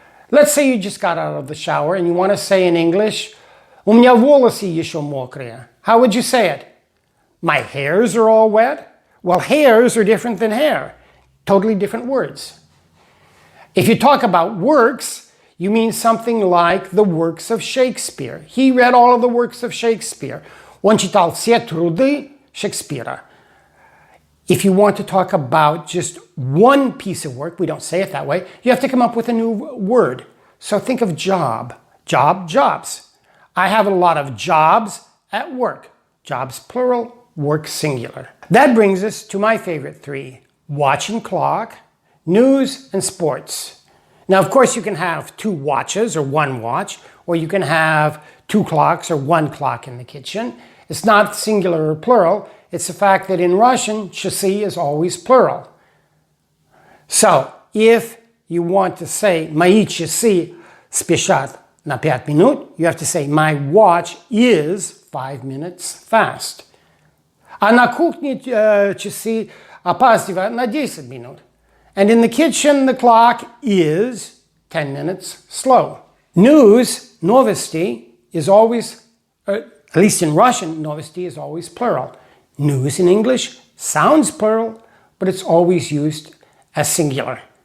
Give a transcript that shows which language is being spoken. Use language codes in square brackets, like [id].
[en] Let's say you just got out of the shower and you want to say in English, [ru] у меня волосы еще мокрые. [en] How would you say it? My hairs are all wet? Well, hairs are different than hair. Totally different words. If you talk about works, you mean something like the works of Shakespeare. He read all of the works of Shakespeare. [ru] Он читал все труды Шекспира. [en] If you want to talk about just one piece of work, we don't say it that way, you have to come up with a new word. So think of job. Job, jobs. I have a lot of jobs at work. Jobs plural, work singular. That brings us to my favorite 3. Watch and clock, news, and sports. Now, of course, you can have 2 watches or 1 watch, or you can have 2 clocks or 1 clock in the kitchen. It's not singular or plural. It's the fact that in Russian, часы is always plural. So, if you want to say [ru] мои часы спешат на 5 минут, [en] you have to say my watch is 5 minutes fast. [ru] А на кухне часы опаздывают на 10 minut. [en] And in the kitchen, the clock is 10 minutes slow. News, новости, is always, at least in Russian, новости is always plural. News in English sounds plural, but it's always used as singular.